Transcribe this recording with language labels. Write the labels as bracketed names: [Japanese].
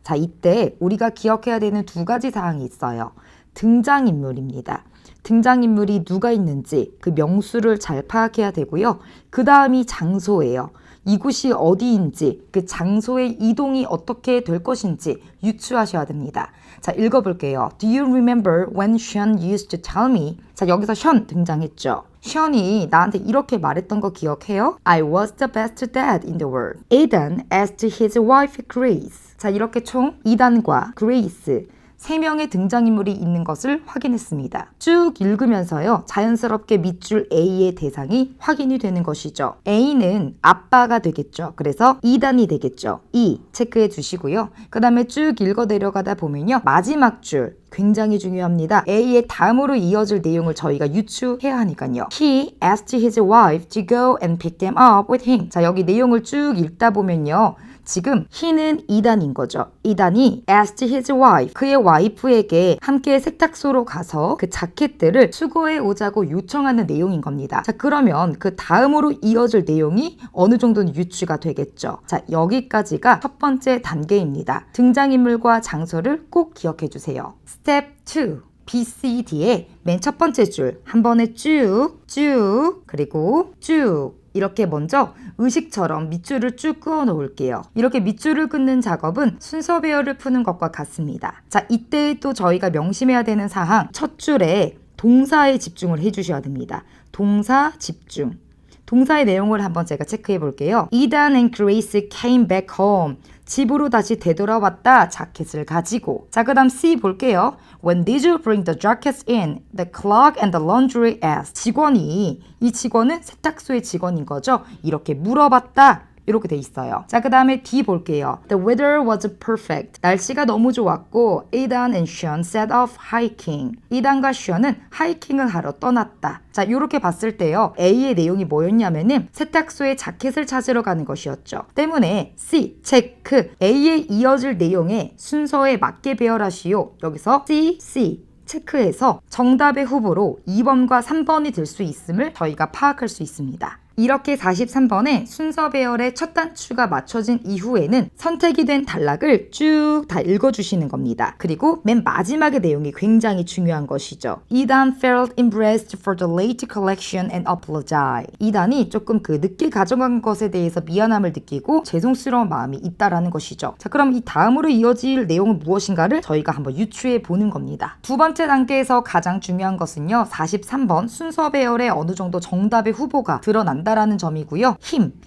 [Korean] 자, 이때 우리가 기억해야 되는 2가지 사항이 있어요. 등장인물입니다. 등장인물이 누가 있는지 그 명수를 잘 파악해야 되고요. 그 다음이 장소예요. 이곳이 어디인지, 그 장소의 이동이 어떻게 될 것인지 유추하셔야 됩니다. 자, 읽어볼게요. [English] Do you remember when Sean used to tell me? [Korean] 자, 여기서 Sean 등장했죠. 션이 나한테 이렇게 말했던 거 기억해요? [English] I was the best dad in the world. Aidan asked his wife Grace. [Korean] 자, 이렇게 총 이단과 그레이스 3명의 등장인물이 있는 것을 확인했습니다. 쭉 읽으면서요, 자연스럽게 밑줄 A의 대상이 확인이 되는 것이죠. A는 아빠가 되겠죠. 그래서 2단이 되겠죠. E 체크해 주시고요. 그 다음에 쭉 읽어 내려가다 보면요, 마지막 줄 굉장히 중요합니다. A의 다음으로 이어질 내용을 저희가 유추해야 하니까요. [English] He asked his wife to go and pick them up with him. [Korean] 자, 여기 내용을 쭉 읽다 보면요, 지금 he는 2단인 거죠. 2단이 [English] asked his wife, [Korean] 그의 와이프에게 함께 세탁소로 가서 그 자켓들을 수거해 오자고 요청하는 내용인 겁니다. 자, 그러면 그 다음으로 이어질 내용이 어느 정도는 유추가 되겠죠. 자, 여기까지가 첫 번째 단계입니다. 등장인물과 장소를 꼭 기억해 주세요. 스텝 2. B, C, D의 맨 첫 번째 줄 한 번에 쭉 그리고 쭉 이렇게 먼저 의식처럼 밑줄을 쭉 그어 놓을게요. 이렇게 밑줄을 긋는 작업은 순서 배열을 푸는 것과 같습니다. 자, 이때 또 저희가 명심해야 되는 사항, 첫 줄에 동사에 집중을 해주셔야 됩니다. 동사 집중. 동사의 내용을 한번 제가 체크해 볼게요. [English] Aidan and Grace came back home. [Korean] 집으로 다시 되돌아왔다. 자켓을 가지고. 자, 그 다음 C 볼게요. [English] When did you bring the jackets in? The clerk and the laundry asked. [Korean] 직원이, 이 직원은 세탁소의 직원인 거죠. 이렇게 물어봤다. 이렇게 돼 있어요. 자, 그 다음에 D 볼게요. [English] The weather was perfect. [Korean] 날씨가 너무 좋았고 [English] Aidan and Sean set off hiking. [Korean] 이단과 션은 하이킹을 하러 떠났다. 자, 이렇게 봤을 때요, A의 내용이 뭐였냐면은 세탁소에 자켓을 찾으러 가는 것이었죠. 때문에 C, 체크. A에 이어질 내용의 순서에 맞게 배열하시오. 여기서 C 체크해서 정답의 후보로 2번과 3번이 될 수 있음을 저희가 파악할 수 있습니다. 이렇게 43번에 순서 배열의 첫 단추가 맞춰진 이후에는 선택이 된 단락을 쭉 다 읽어주시는 겁니다. 그리고 맨 마지막의 내용이 굉장히 중요한 것이죠. [English] Aidan felt embarrassed for the late collection and apologized. [Korean] Aidan이 조금 그 늦게 가져간 것에 대해서 미안함을 느끼고 죄송스러운 마음이 있다라는 것이죠. 자, 그럼 이 다음으로 이어질 내용은 무엇인가를 저희가 한번 유추해 보는 겁니다. 두 번째 단계에서 가장 중요한 것은요, 43번 순서 배열에 어느 정도 정답의 후보가 드러난다라는 점이고요. 힘.